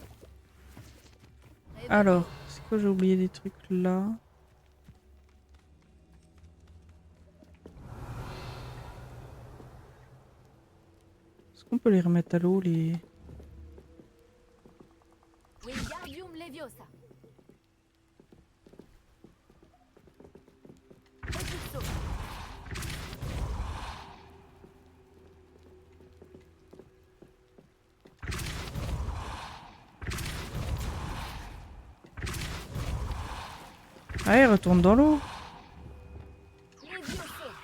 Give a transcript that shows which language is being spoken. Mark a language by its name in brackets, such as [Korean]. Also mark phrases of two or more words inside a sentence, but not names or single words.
[French] Alors, est-ce que j'ai oublié des trucs là? Est-ce qu'on peut les remettre à l'eau, les... Wingardium Leviosa. Expulso. Ah, il retourne dans l'eau. Levioso.